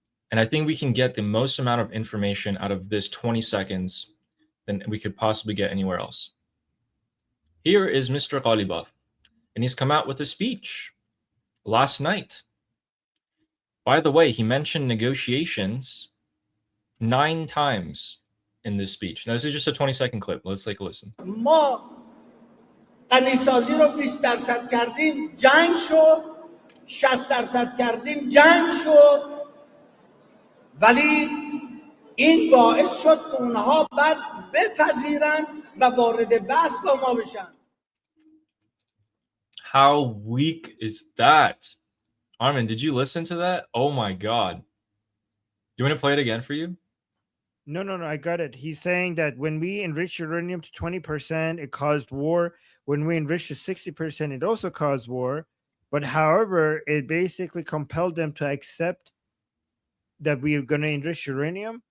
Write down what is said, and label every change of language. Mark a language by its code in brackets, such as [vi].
[en] And I think we can get the most amount of information out of this 20 seconds than we could possibly get anywhere else. Here is Mr. Ghalibaf, and he's come out with a speech last night. By the way, he mentioned negotiations 9 times in this speech. Now, this is just a 20-second clip. Let's take a listen. [fa] ما غنیسازی رو 20% کردیم جنگ شد 60% کردیم جنگ شد ولی این باعث شد که اونها بعد بپذیرن و وارد بحث با ما بشن. [en] How weak is that? Armin, did you listen to that? Oh my God. You want to play it again for you? No, no, no. I got it. He's saying that when we enrich uranium to 20%, it caused war. When we enrich to 60%, it also caused war. But however, it basically compelled them to accept that we are going to enrich uranium.